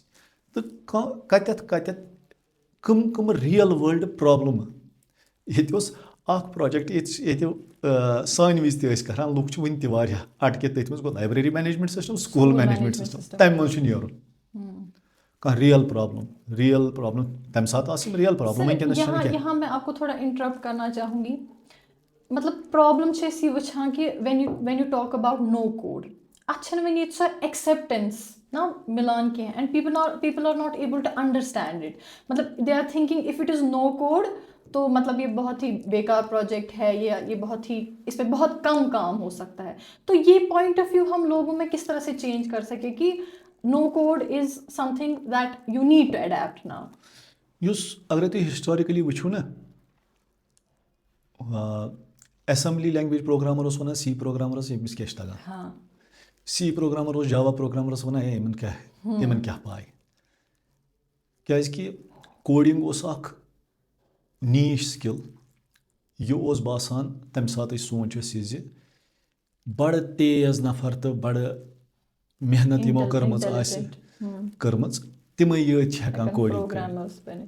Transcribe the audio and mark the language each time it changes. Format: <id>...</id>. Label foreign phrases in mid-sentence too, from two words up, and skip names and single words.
<ks>تہٕ کَتٮ۪تھ کٕم</ks> <en>real world problems.</en> <ks>ییٚتہِ اوس اَکھ پرٛوجَکٹ ییٚتہِ سانہِ وِزِ تہِ ٲسۍ کَران. لُکھ چھِ وٕنہِ تہِ واریاہ اَٹکِتھ تٔتھۍ منٛز. گوٚو</ks> <en>library management system school management system</en> <ks>تَمہِ منٛز چھُ نیرُن. کانٛہہ</ks> <en>real problem</en> <ks>تَمہِ ساتہٕ آسہٕ یِم</ks> <en>real problem.</en> <ur>یہاں میں آپ کو تھوڑا انٹرپٹ کرنا چاہوں گی.</ur> <ks>مطلب پرٛابلِم چھِ أسۍ یہِ وٕچھان کہِ</ks> <en>when you talk about no code</en> <ks>اتھ چھنہٕ وۄنۍ ییٚتہِ سۄ ایکسیپٹینس نا مِلان کینٛہہ</ks> <en>and people are not able to understand it مطلب they are thinking of it as no code</en> <ur>تو مطلب یہ بہت ہی بیکار پروجیکٹ ہے یا یہ بہت ہی اس پہ بہت کم کام ہو سکتا ہے. تو یہ</ur> <en>point of view</en> <ur>ہم لوگوں میں کس طرح سے چینج کر سکے کہ</ur> <en>no code is something that you need to adapt now.</en> <ks>یُس اگرے تُہۍ ہسٹورِکلی وٕچھو نا</ks> <en>assembly language programmer</en> <ks>اوس وَنان سی پروگرامرس ییٚمِس کیاہ چھِ تگان سی پروگرامر اوس جاوا پروگرامرس وَنان ہے یِمن کیاہ پاے کیازکہِ کوڈِنگ اوس اکھ</ks> <en>niche skill</en> <ks>یہِ اوس باسان تَمہِ ساتہٕ أسۍ سونٛچ أسۍ یہِ زِ بَڑٕ تیز نفر تہٕ بَڑٕ محنت یِمو کٔرمٕژ آسہِ کٔرمٕژ تِمے یٲتۍ چھِ ہٮ۪کان کوڈِنگ کٔرِتھ.</ks>